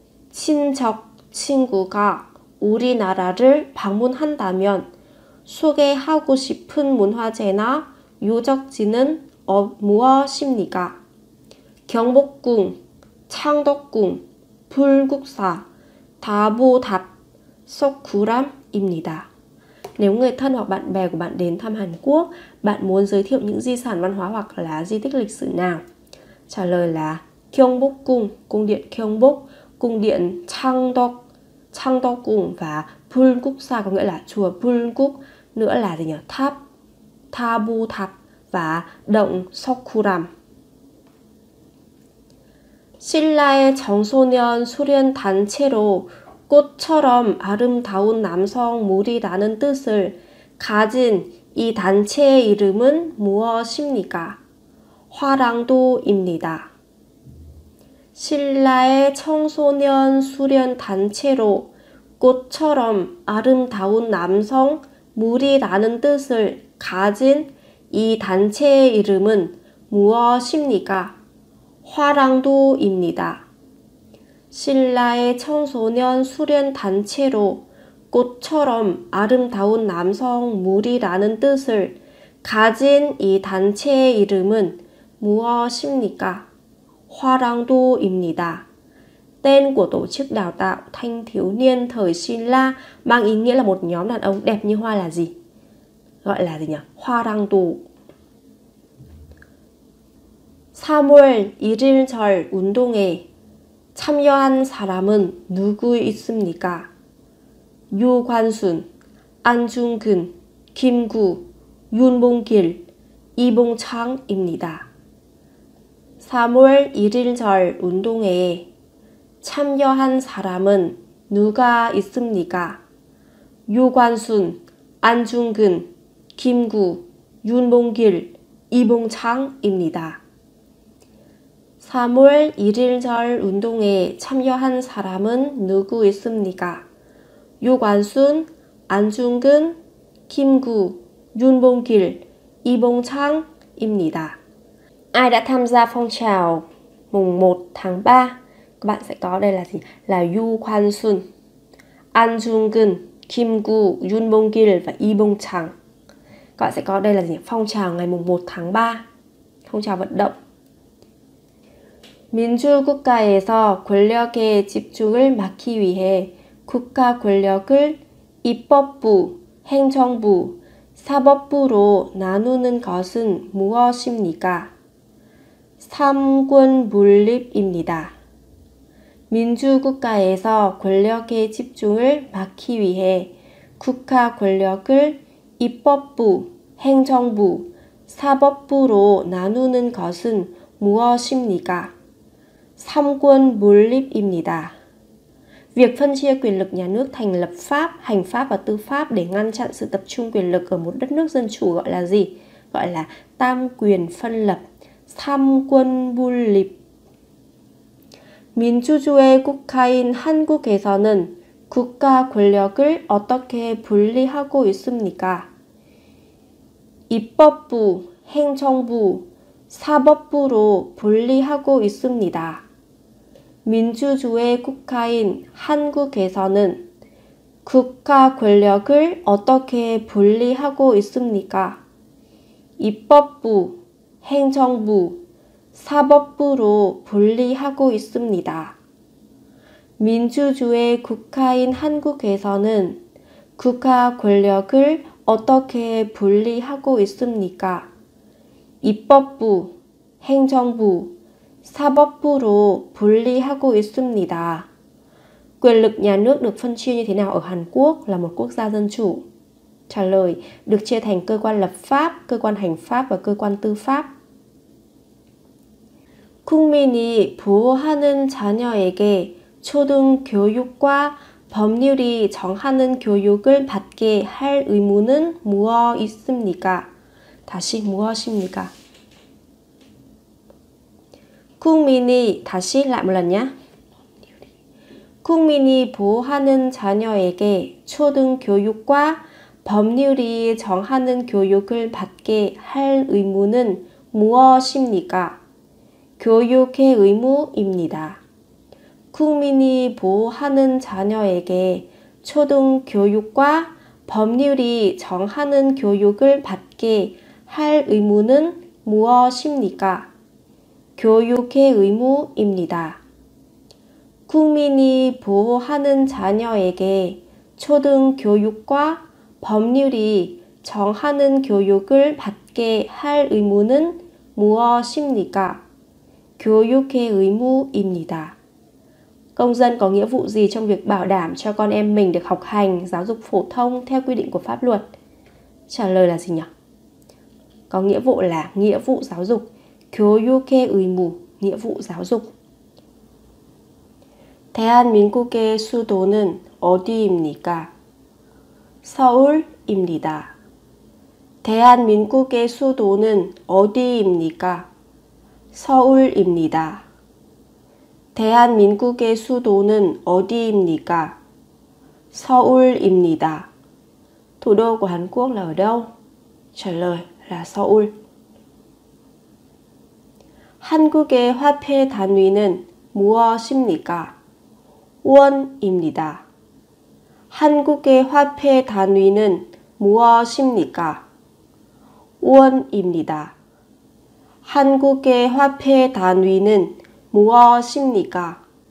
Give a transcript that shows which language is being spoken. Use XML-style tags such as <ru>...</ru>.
<ko>친척, 친구가 우리나라를 방문한다면 소개하고 싶은 문화재나 유적지는 무엇입니까? 경복궁, 창덕궁, 불국사, 다보탑, 서쿠람입니다.</ko> <vi>Nếu người thân hoặc bạn bè của bạn đến thăm Hàn Quốc, bạn muốn giới thiệu những di sản văn hóa hoặc là di tích lịch sử nào? Trả lời là Gyeongbokgung, cung điện Gyeongbok, cung điện Changdeokgung và Bulguksa có nghĩa là chùa Bulguk, nữa là gì nhỉ? Tháp Dabothap và động Sokkuram.</vi> <ko>신라의 청소년 수련 단체로 꽃처럼 아름다운 남성물이라는 뜻을 가진 이 단체의 이름은 무엇입니까? 화랑도입니다. 신라의 청소년 수련 단체로 꽃처럼 아름다운 남성물이라는 뜻을 가진 이 단체의 이름은 무엇입니까? 화랑도입니다. 신라의 청소년 수련 단체로 꽃처럼 아름다운 남성물이라는 뜻을 가진 이 단체의 이름은 무엇입니까? 화랑도입니다.</ko> <vi>Tên của tổ chức đào tạo thanh thiếu niên thời Xin La mang ý nghĩa là một nhóm đàn ông đẹp như hoa là gì? Gọi là gì nhỉ? 화랑도.</vi> <ko>3월 1일절 운동에 참여한 사람은 누구 있습니까? 유관순, 안중근, 김구, 윤봉길, 이봉창입니다. 3월 1일절 운동회에 참여한 사람은 누가 있습니까? 유관순, 안중근, 김구, 윤봉길, 이봉창입니다. 3월 1일절 운동에 참여한 사람은 누구 있습니까? 유관순, 안중근, 김구, 윤봉길, 이봉창입니다.</ko> <vi>Ai đã tham gia phong trào mùng 1 tháng 3? Các bạn sẽ có đây là gì? Là 유관순, 안중근, 김구, 윤봉길 và 이봉창. Các bạn sẽ có đây là gì? Phong trào ngày mùng 1 tháng 3. Phong trào vận động.</vi> <ko>민주국가에서 권력의 집중을 막기 위해 국가 권력을 입법부, 행정부, 사법부로 나누는 것은 무엇입니까? 삼권 분립입니다. 민주국가에서 권력의 집중을 막기 위해 국가 권력을 입법부, 행정부, 사법부로 나누는 것은 무엇입니까? 삼권 몰입입니다. Việc phân chia quyền lực nhà nước thành lập pháp, hành pháp và tư pháp để ngăn chặn sự tập trung quyền lực ở một đất nước dân chủ gọi là gì? Gọi là tam quyền phân lập, 삼권 분립. 민주주의 국가인 한국에서는 국가 권력을 어떻게 분리하고 있습니까? 입법부, 행정부, 사법부로 분리하고 있습니다. 민주주의 국가인 한국에서는 국가 권력을 어떻게 분리하고 있습니까? 입법부, 행정부, 사법부로 분리하고 있습니다. 민주주의 국가인 한국에서는 국가 권력을 어떻게 분리하고 있습니까? 입법부, 행정부, 사법부로 분리하고 있습니다.</ko> <vi>Quyền lực nhà nước được phân chia như thế nào ở Hàn Quốc là một quốc gia dân chủ? Trả lời, được chia thành cơ quan lập pháp, cơ quan hành pháp và cơ quan tư pháp.</vi> <ko>국민이 보호하는 자녀에게 초등교육과 법률이 정하는 교육을 받게 할 의무는 무엇 있습니까? 다시 무엇입니까? 국민이 다시</ko> <vi>lại một lần nhé.</vi> <ko>국민이 보호하는 자녀에게 초등교육과 법률이 정하는 교육을 받게 할 의무는 무엇입니까? 교육의 의무입니다. 국민이 보호하는 자녀에게 초등교육과 법률이 정하는 교육을 받게 할 의무는 무엇입니까? 교육의 의무입니다. 국민이 보호하는 자녀에게 초등교육과 법률이 정하는 교육을 받게 할 의무는 무엇입니까? 교육의 의무입니다.</ko> <vi>Công dân có nghĩa vụ gì trong việc bảo đảm cho con em mình được học hành giáo dục phổ thông theo quy định của pháp luật? Trả lời là gì nhỉ? Có nghĩa vụ là nghĩa vụ giáo dục.</vi> <ko>교육의 의무,</ko> <vi>nghĩa vụ giáo dục.</vi> <ko>대한민국의 수도는 어디입니까? 서울입니다. 대한민국의 수도는 어디입니까? 서울입니다. 대한민국의 수도는 어디입니까? 서울입니다.</ko> <vi>Thủ đô của Hàn Quốc là ở đâu? Trả lời là Seoul.</vi> <ko>한국의 화폐 단위는 무엇입니까? 원입니다. 한국의 화폐 단위는 무엇입니까? 원입니다. 한국의 화폐 단위는 무엇입니까?</ko>